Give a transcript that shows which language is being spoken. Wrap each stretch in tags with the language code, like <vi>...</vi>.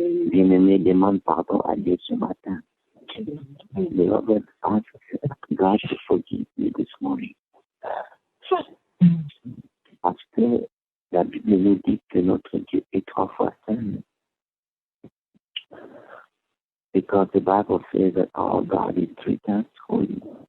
<fr>Bien-aimé, demande pardon à Dieu ce matin.</fr> <en>Beloved, ask God to forgive you this morning.</en> <fr>Parce que la Bible nous dit que notre Dieu est 3 fois saint.</fr> <en>Because the Bible says that our God is 3 times holy.</en>